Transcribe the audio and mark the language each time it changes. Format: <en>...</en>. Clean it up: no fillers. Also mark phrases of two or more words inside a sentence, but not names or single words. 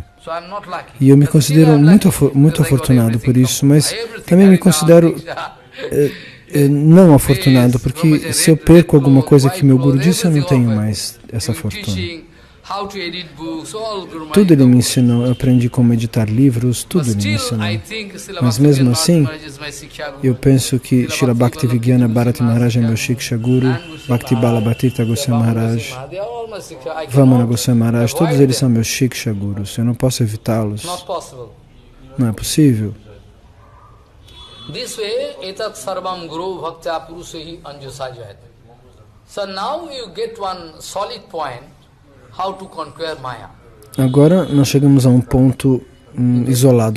<pt>E eu me considero muito afortunado por isso, mas também me considero não afortunado, porque se eu perco alguma coisa que meu Guru disse, eu não tenho mais essa fortuna. Tudo ele me ensinou, eu aprendi como editar livros, tudo ele me ensinou. Mas mesmo assim, eu penso que Srila Bhaktivedanta Bharati Maharaj é meu Shiksha Guru, Bhakti Bala Bhatita Goswami Maharaj, Vamana Goswami Maharaj, todos eles são meus Shiksha Gurus, eu não posso evitá-los. Não é possível. Agora nós chegamos a um ponto isolado.</pt>